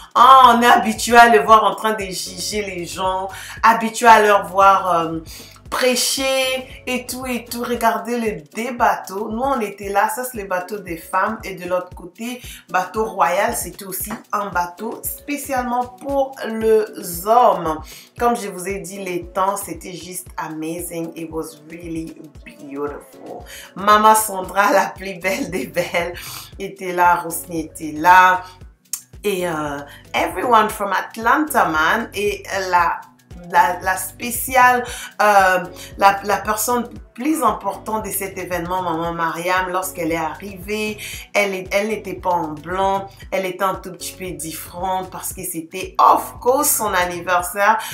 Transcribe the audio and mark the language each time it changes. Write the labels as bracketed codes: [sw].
[fr] On est habitué à le voir en train de juger les gens, habitué à leur voir prêcher et tout. Regardez les deux bateaux. Nous, on était là. Ça, c'est le bateau des femmes. Et de l'autre côté, bateau royal, c'était aussi un bateau spécialement pour les hommes. Comme je vous ai dit, les temps, c'était juste amazing. [en] It was really beautiful. [fr] Maman Sandra, la plus belle des belles, était là. Rosny était là. [en] Et everyone from Atlanta, man. [fr] Et la spéciale, la personne plus importante de cet événement, maman Mariam, lorsqu'elle est arrivée, elle n'était pas en blanc, elle était un tout petit peu différente parce que c'était [en] of course [fr] son anniversaire.